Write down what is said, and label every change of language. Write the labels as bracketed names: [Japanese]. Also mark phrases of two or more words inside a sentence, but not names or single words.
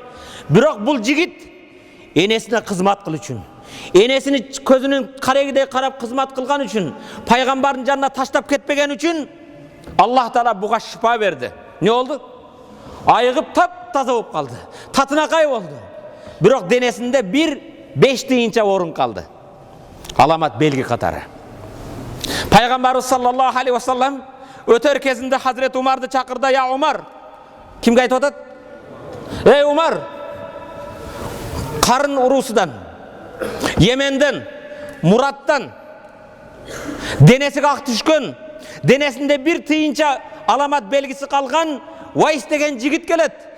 [Kyrgyz] Бирок бул жигит энесине кызмат кылуу үчүн, энесини көзүнүн карегидей карап кызмат кылган үчүн, пайгамбардын жанына таштап кетпеген үчүн Аллах Таала буга шифа берди. Не болду? Айыгып тап-таза болуп калды. Татынакай болду. Бирок денесинде 5 тыйынча орун калды. Аламат белги катары. Пайгамбарыбыз [Arabic] صلى الله عليه وسلم [Kyrgyz] өтөр кезинде Хазрет Умарды чакырды. [Arabic] "يا عمر." [Kyrgyz] Кимге айтып атат? "Эй Умар, карын уруусудан, Йеменден, Мураттан денеси ак түшкөн, денесинде 1 тыйынча аламат белгиси калган Уайс деген жигит келет.